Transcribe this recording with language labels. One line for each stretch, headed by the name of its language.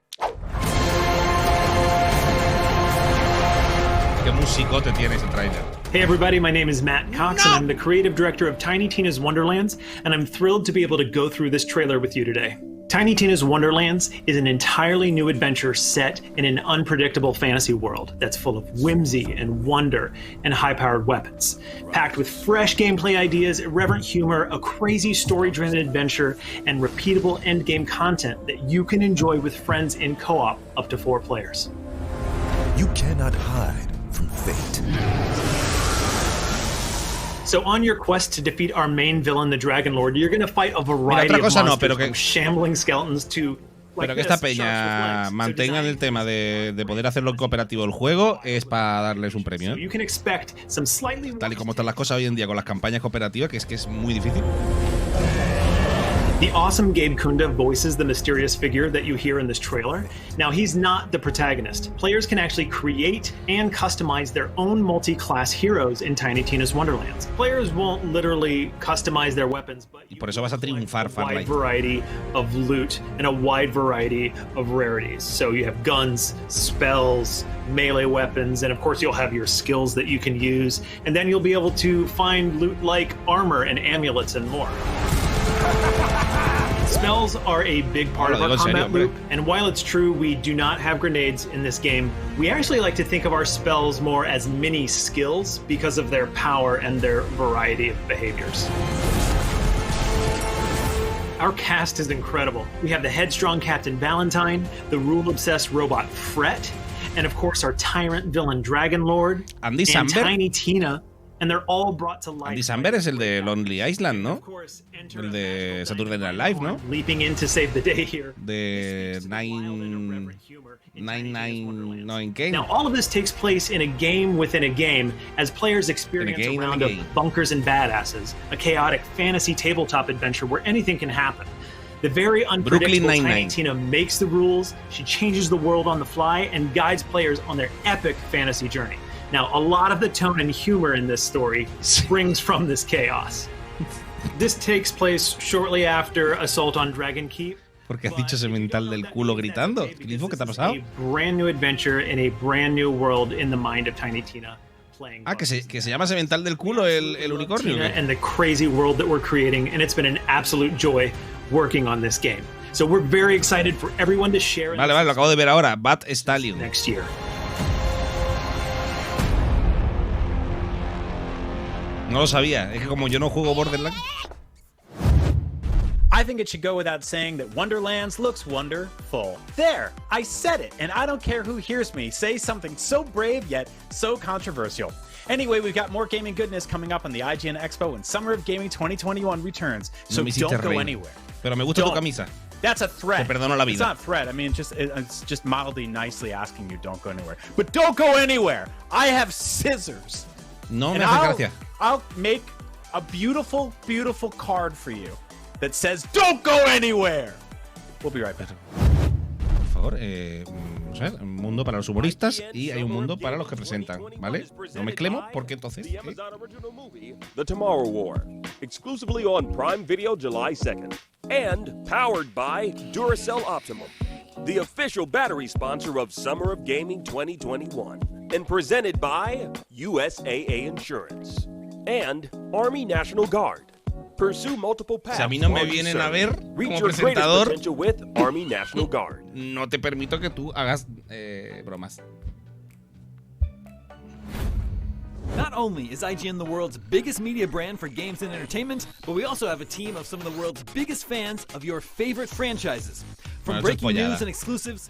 Spanish: Qué musicote tiene ese tráiler.
English: Hey everybody, my name is Matt Cox and I'm the creative director of Tiny Tina's Wonderlands, and I'm thrilled to be able to go through this trailer with you today. Tiny Tina's Wonderlands is an entirely new adventure set in an unpredictable fantasy world that's full of whimsy and wonder and high-powered weapons. Packed with fresh gameplay ideas, irreverent humor, a crazy story-driven adventure, and repeatable endgame content that you can enjoy with friends in co-op up to 4 players. You cannot hide from fate. So on your quest to defeat our main villain, the Dragon Lord, you're going to fight a variety of monsters from shambling skeletons to...
Spanish: Pero que esta peña mantengan el tema de poder hacerlo en cooperativo el juego es para darles un premio. Tal y como están las cosas hoy en día con las campañas cooperativas, que es muy difícil.
English: The awesome Gabe Kunda voices the mysterious figure that you hear in this trailer. Now, he's not the protagonist. Players can actually create and customize their own multi-class heroes in Tiny Tina's Wonderlands. Players won't literally customize their weapons, but
Spanish: y por eso vas a triunfar,
English: a wide variety of loot and a wide variety of rarities. So you have guns, spells, melee weapons, and of course you'll have your skills that you can use. And then you'll be able to find loot like armor and amulets and more. Spells are a big part of our combat loop, and while it's true we do not have grenades in this game, we actually like to think of our spells more as mini skills because of their power and their variety of behaviors. Our cast is incredible. We have the headstrong Captain Valentine, the rule-obsessed robot Fret, and of course our tyrant villain Dragon Lord, Andy and Samberg. Tiny Tina. And they're all brought to life.
Spanish: Andy Samberg es el de Lonely Island, ¿no? El de Saturday Night Live, ¿no?
English: Leaping in to save the day here.
Spanish: De 999
English: Now, all of this takes place in a game within a game as players experience a round of bunkers and badasses, a chaotic fantasy tabletop adventure where anything can happen. The very unpredictable Tiny Tina makes the rules, she changes the world on the fly, and guides players on their epic fantasy journey. Now, a lot of the tone and humor in this story springs from this chaos. This takes place shortly after Assault on Dragon Keep.
Spanish: Porque has dicho ese mental del culo gritando. ¿Qué te ha pasado?
English: A brand new adventure in a brand new world in the mind of Tiny Tina.
Spanish: Ah, que se llama ese mental del culo el unicornio.
English: And the crazy world that we're creating, and it's been an absolute joy working on this game. So we're very excited for everyone to share.
Spanish: Vale, lo acabo de ver ahora.
English: Bat Stallion. Next year.
Spanish: No lo sabía. Es que como yo no juego Borderlands.
English: I think it should go without saying that Wonderlands looks wonderful. There, I said it, and I don't care who hears me say something so brave yet so controversial. Anyway, we've got more gaming goodness coming up on the IGN Expo when Summer of Gaming 2021 returns, so don't go anywhere.
Spanish: Pero me gusta tu camisa.
English: That's a threat.
Spanish: Te perdono la vida.
English: It's not a threat. I mean, it's just mildly nicely asking you don't go anywhere. But don't go anywhere. I have scissors.
Spanish: No me hace gracia.
English: I'll make a beautiful, beautiful card for you that says "Don't go anywhere." We'll be right back.
Spanish: Por favor, vamos a ver, un mundo para los humoristas y hay un mundo para los que presentan, ¿vale? No mezclemos porque entonces.
English: The Tomorrow War, exclusively on Prime Video July 2nd, and powered by Duracell Optimum. the official battery sponsor of Summer of Gaming 2021, and presented by USAA Insurance and Army National Guard. Pursue multiple paths.
Spanish: Si a mí no me vienen a ver como presentador, no te permito que tú hagas bromas.
English: Not only is IGN the world's biggest media brand for games and entertainment, but we also have a team of some of the world's biggest fans of your favorite franchises. From breaking news and exclusives.